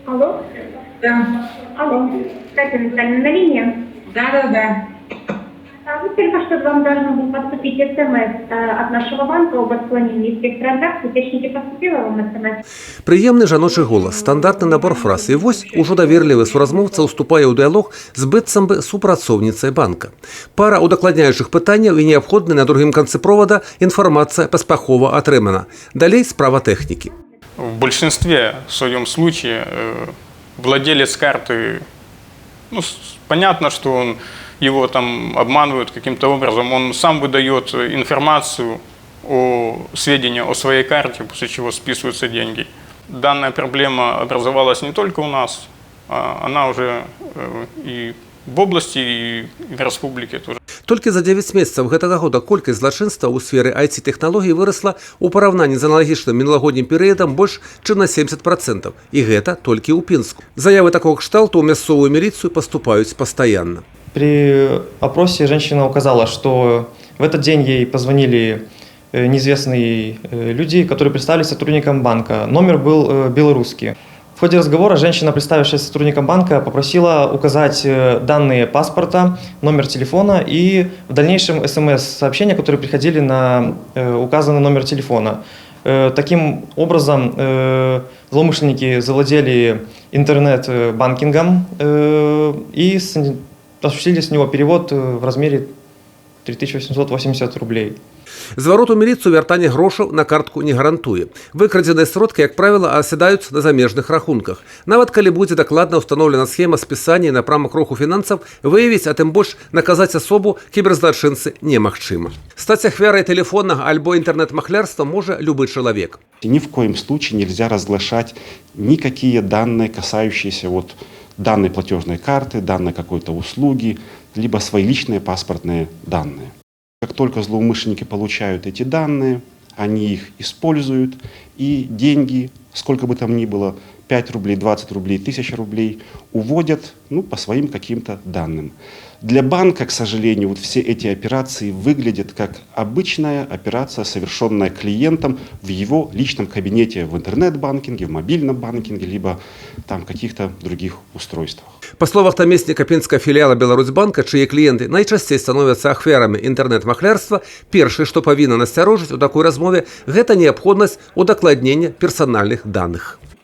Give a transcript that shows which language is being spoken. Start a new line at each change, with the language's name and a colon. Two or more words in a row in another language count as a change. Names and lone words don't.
Russian: Алло? Да. Алло. Катя Витальевна, на линии? Да. Вот только что вам должно было поступить СМС от нашего банка об отклонении всех транзакций. Точнее, поступило вам СМС?
Belarusian: Прыемны жаночы голас, стандартны набор фраз. І вось ужо даверлівы суразмоўца ўступае ў дыялог з быццам бы супрацоўніцай банка. Пара удакладняючых пытанняў і неабходна на другім канцы провода інфармацыя паспяхова атрымана. Далей справа тэхнікі.
Russian: В большинстве своем случае владелец карты, понятно, что его там обманывают каким-то образом, он сам выдает информацию, сведения о своей карте, после чего списываются деньги. Данная проблема образовалась не только у нас, она уже и в области, и в республике тоже.
Belarusian: Толькі за 9 месяцаў гэтага года колькасць злачынства ў сферы IT-тэхналогій вырасла ў параўнанні з аналагічным мінулагоднім перыядам больш, чым на 70%. І гэта толькі ў Пінску. Заявы такого кшталту ў мясцовую міліцыю паступаюць пастаянна.
Russian: При опросе женщина указала, что в этот день ей позвонили неизвестные люди, которые представились сотрудником банка. Номер был белорусский. В ходе разговора женщина, представившаяся сотрудником банка, попросила указать данные паспорта, номер телефона и в дальнейшем СМС-сообщения, которые приходили на указанный номер телефона. Таким образом, злоумышленники завладели интернет-банкингом и осуществили с него перевод в размере 3880 рублей.
Belarusian: Зварот у міліцыю вяртання грошаў на картку не гарантуе. Выкрадзеныя сродкі, як правіла, асядаюць на замежных рахунках. Нават калі будзе дакладна ўстаноўлена схема спісання і напрамак руху фінансаў, выявіць, а тым больш наказаць асобу кіберзлачынцы немагчыма. Стаць ахвярай тэлефоннага альбо інтэрнэт-махлярства можа любы чалавек.
Russian: Ни в коем случае нельзя разглашать никакие данные, касающиеся данной платежной карты, данной какой-то услуги, либо свои личные паспортные данные. Как только злоумышленники получают эти данные, они их используют, и деньги, сколько бы там ни было, 5 рублей, 20 рублей, 1000 рублей, уводят по своим каким-то данным. Для банка, к сожалению, все эти операции выглядят как обычная операция, совершенная клиентом в его личном кабинете в интернет-банкинге, в мобильном банкинге, либо там каких-то других устройствах.
Belarusian: Па словах намесніка пінскага філіяла Беларусьбанка, чые кліенты найчасцей становяцца ахвярамі інтэрнэт-махлярства, першае, што павінна насцярожыць у такой размове, гэта неабходнасць удакладнення персанальных даных.